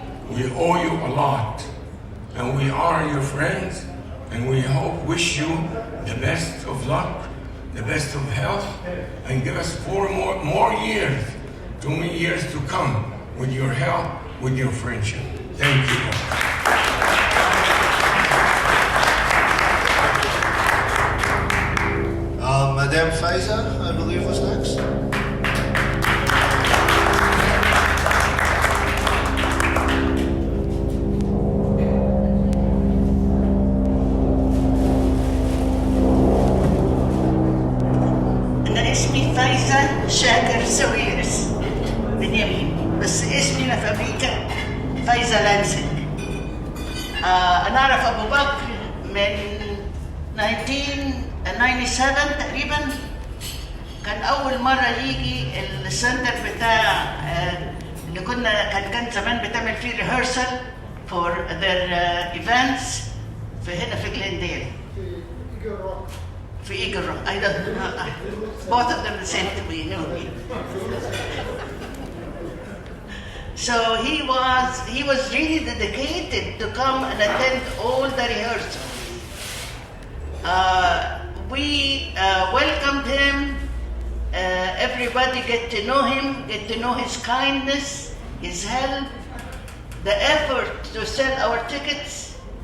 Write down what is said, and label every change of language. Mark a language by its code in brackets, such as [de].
[en] We owe you a lot, and we are your friends, and we wish you the best of luck, the best of health, and give us 4 more years to many years to come with your help, with your friendship. Thank you. Madame Faiza, I believe, was next. [ar] أنا اسمي فايزة شاكر سويرس من يمين، بس اسمي أنا في أمريكا فايزة لانسنج. أنا أعرف أبو بكر من 1997 تقريبا. كان أول مرة يجي السنتر بتاع اللي كان زمان بتعمل فيه ريهرسل [en] for their events [ar] في هنا في جلينديل. [en] في Eagle Rock. I don't know. Both of them the same to me, you know me. So he was really dedicated to come and attend all the rehearsals. We welcomed him. Everybody get to know him, get to know his kindness, his help, the effort to sell our tickets.